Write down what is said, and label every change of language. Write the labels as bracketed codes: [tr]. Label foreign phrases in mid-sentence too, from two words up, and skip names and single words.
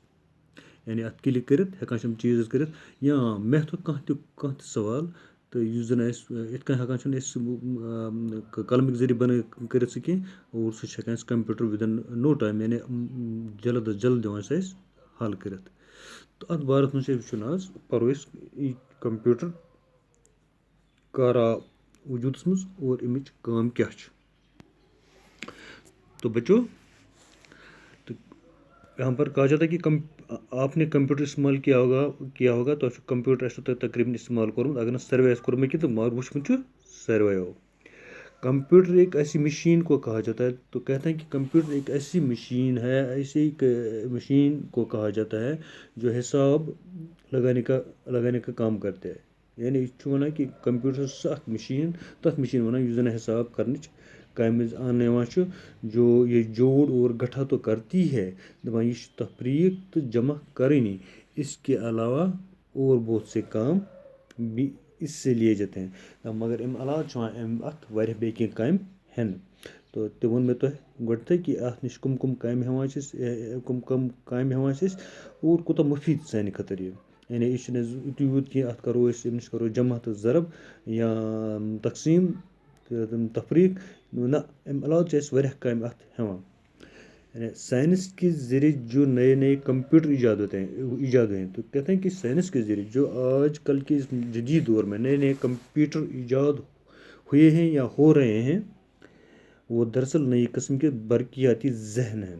[ks] یعنی اَتھ کِلِک کٔرِتھ ہٮ۪کان چھِ یِم چیٖز کٔرِتھ یا میتھُک کانٛہہ تہِ سوال تہٕ یُس زَن اَسہِ یِتھ کٔنۍ ہٮ۪کان چھِنہٕ أسۍ قلمٕکۍ ذٔریعہِ بنٲوِتھ کٔرِتھ سُہ کینٛہہ اور سُہ چھِ ہٮ۪کان أسۍ کمپیوٹر [en] within no time [ks] یعنی جلد از جلد دِوان سُہ اَسہِ حل کٔرِتھ. تہٕ اَتھ بارس منٛز چھِ أسۍ وٕچھُن آز پَرو أسۍ یہِ کمپیوٹر کر آو وجوٗدس منٛز اور اَمِچ کٲم کیٛاہ چھِ. [ur] تو بچوں یہاں پر کہا جاتا ہے کہ آپ نے کمپیوٹر استعمال کیا ہوگا تو [ks] کمپیوٹر آسہِ تۄہہِ تقریٖباً استعمال کوٚرمُت اگر نہٕ سروے آسہِ کوٚرمُت کینٛہہ تہٕ مگر وٕچھمُت چھُ سارویو. [ur] کمپیوٹر ایک ایسی مشین کو کہا جاتا ہے تو کہتے ہیں کہ کمپیوٹر ایک ایسی مشین ہے ایسی مشین کو کہا جاتا ہے جو حساب لگانے کا کام کرتے ہیں. [ks] یعنی یہِ چھُ وَنان کہِ کمپیوٹر چھُ سُہ اکھ مشیٖن تَتھ مشیٖن وَنان یُس زَن حساب کرنٕچ کامہِ منٛز آنہٕ یِوان چھُ [ur] جو یہ جوڑ اور گٹھا تو کرتی ہے [ks] دَپان یہِ چھِ تفریٖق تہٕ جمع کرٲنی [ur] اس کے علاوہ اور بہت سے کام بھی اس سے لیے جاتے ہیں. [ks] مگر اَمہِ علاوٕ چھُ یِوان اَتھ واریاہ بیٚیہِ کینٛہہ کامہِ ہٮ۪نہٕ تہٕ تہِ ووٚن مےٚ تۄہہِ گۄڈٕنٮ۪تھٕے کہِ اَتھ نِش کٕم کامہِ ہٮ۪وان چھِ أسۍ کٕم کامہِ ہٮ۪وان چھِ أسۍ اور کوٗتاہ مُفیٖد چھِ سانہِ خٲطرٕ یہِ. یعنی یہِ چھِنہٕ یُتُے یوت کینٛہہ اَتھ کَرو أسۍ أمِس کَرو جمع تہٕ ضرب یا تقسیٖم تہٕ تفریٖق نہ اَمہِ علاوٕ چھِ اَسہِ واریاہ کامہِ اَتھ ہٮ۪وان. [ur] یعنی سائنس کے ذریعے جو نئے نئے کمپیوٹر ایجاد ہوئے ہیں تو کہتے ہیں کہ سائنس کے ذریعے جو آج کل کے اس جدید دور میں نئے نئے کمپیوٹر ایجاد ہوئے ہیں یا ہو رہے ہیں وہ دراصل نئی قسم کے برقیاتی ذہن ہیں.